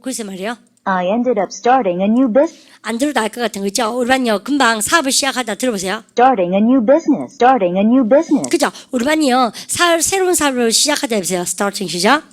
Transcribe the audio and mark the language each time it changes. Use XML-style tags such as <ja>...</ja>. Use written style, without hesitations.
<ko>글쎄 말이에요.</ko> <en>I ended up starting a new business.</en> <ko>안 들어도 알 것 같은 거 있죠? 우리 반요 금방 사업을 시작하다 들어보세요.</ko> <en>Starting a new business. Starting a new business.</en> <ko>그죠? 우리 반이요 새로운 사업을 시작하다 해보세요.</ko> <en>Starting</en> <ko>시작.</ko>